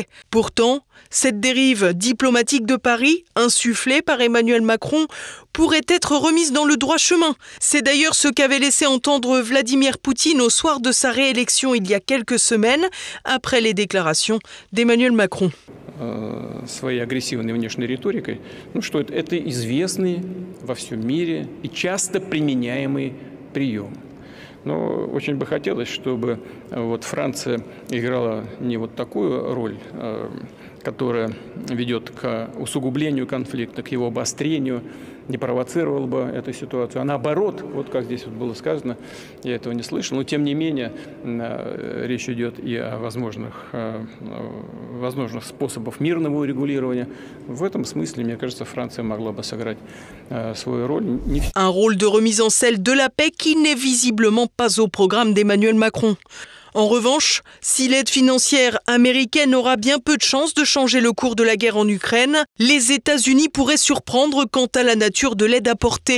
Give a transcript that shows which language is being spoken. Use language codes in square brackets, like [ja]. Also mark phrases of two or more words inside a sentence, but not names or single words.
[fr] Pourtant, cette dérive diplomatique de Paris, insufflée par Emmanuel Macron, pourrait être remise dans le droit chemin. C'est d'ailleurs ce qu'avait laissé entendre Vladimir Poutine au soir de sa réélection il y a quelques semaines, après les déclarations d'Emmanuel Macron. [ru] Своей агрессивной внешней риторикой, что это известный во всем мире и часто применяемый прием. Но очень бы хотелось, чтобы Франция играла не вот такую роль, которая ведет к усугублению конфликта, к его обострению, не провоцировала бы эту ситуацию. А наоборот, вот как здесь было сказано, я этого не слышал, но тем не менее речь идет и о возможных способах мирного урегулирования. В этом смысле, мне кажется, Франция могла бы сыграть свою роль. [fr] Un rôle de remise en selle de la paix qui n'est visiblement pas au programme d'Emmanuel Macron. En revanche, si l'aide financière américaine aura bien peu de chances de changer le cours de la guerre en Ukraine, les États-Unis pourraient surprendre quant à la nature de l'aide apportée.